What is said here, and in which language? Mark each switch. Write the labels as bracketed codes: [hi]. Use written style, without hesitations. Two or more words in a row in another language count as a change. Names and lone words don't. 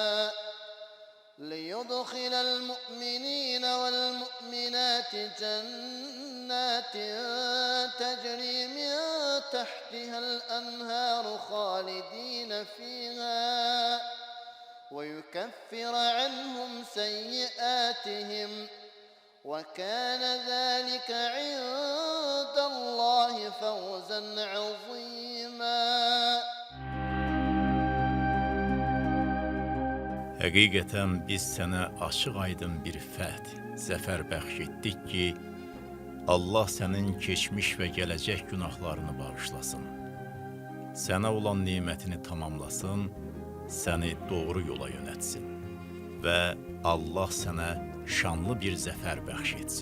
[ar] ليدخل المؤمنين والمؤمنات جنات تجري من تحتها الأنهار خالدين فيها ويكفر عنهم سيئاتهم وكان ذلك عند الله فوزا عظيما. [az] Həqiqətən biz sənə açıq-aydın bir fəth, zəfər bəxş etdik ki, Allah sənin keçmiş və gələcək günahlarını bağışlasın, sənə olan nemətini tamamlasın, səni doğru yola yönətsin və Allah sənə şanlı bir zəfər bəxş etsin.